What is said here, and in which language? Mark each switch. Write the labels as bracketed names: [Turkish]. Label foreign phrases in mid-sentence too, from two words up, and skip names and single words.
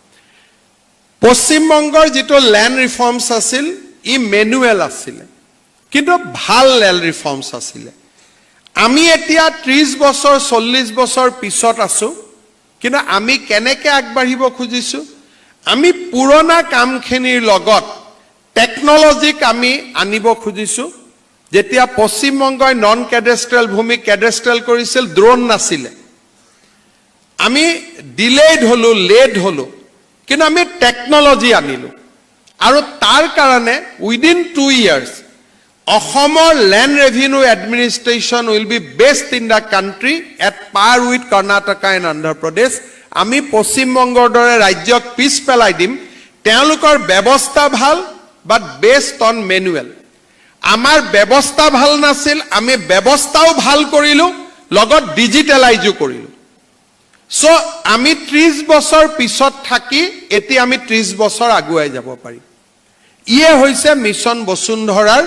[Assamese] পশ্চিমবংগৰ যেটো [English] land reforms [Assamese] আছিল ই মেনুৱেল আছিল কিন্তু ভাল [English] land reforms [Assamese] আছিল আমি এতিয়া 30 বছৰ 40 বছৰ পিছত আছো কিন্তু আমি কেনেকৈ আগবাঢ়িব খুজিছো আমি পুৰণা কামখিনিৰ লগত টেকনলজিক আমি আনিব খুজিছো যেতিয়া পশ্চিমবংগই [English] non cadastral [Assamese] ভূমি ক্যাডাষ্ট্ৰিয়েল কৰিছিল ড্ৰোন নাছিল আমি ডিলেড হলো লেট হলো কিন্তু আমি টেকনলজি আনিলো আৰু তাৰ কাৰণে [English] within 2 years [Assamese] অসমৰ [English] land revenue administration will be best in the country at par with Karnataka and Andhra Pradesh [Assamese] আমি পশ্চিমবংগৰ দৰে ৰাজ্যক পিছ পেলাই দিম তেওঁলোকৰ ব্যৱস্থা ভাল [English] but based on manual [Assamese] আমাৰ ব্যৱস্থা ভাল নাছিল আমি ব্যৱস্থাও ভাল কৰিলো লগত ডিজিটেলাইজও কৰিলো সো আমি 30 বছৰ পিছত থাকি এতি আমি 30 বছৰ আগুৱাই যাব পাৰিম ইয়ে হৈছে মিছন বসুন্ধৰাৰ